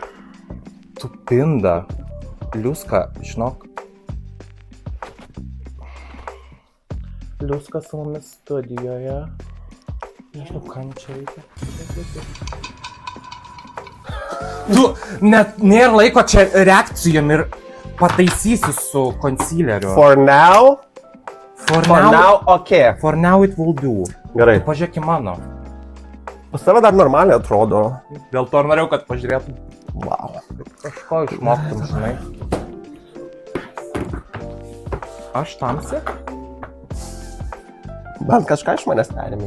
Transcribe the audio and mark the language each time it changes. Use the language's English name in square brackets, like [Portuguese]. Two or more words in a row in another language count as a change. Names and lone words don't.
[Lithuanian] Tu pinda. Liuska, žinok. Liuska su mumis studijoje. Nežinau, kam čia reikia. Tu, net nėra laiko čia reakcijom ir pataisysiu su concealeriu. [English] For now, okay. For now it will do. [Lithuanian] Gerai. Pažiūrėk į mano. Pas tave dar normaliai atrodo. Dėl to ir norėjau, kad pažiūrėtum. Wow. Kažko išmoktum, žinai. Aš tamsi? Bent kažką iš manęs perėmė.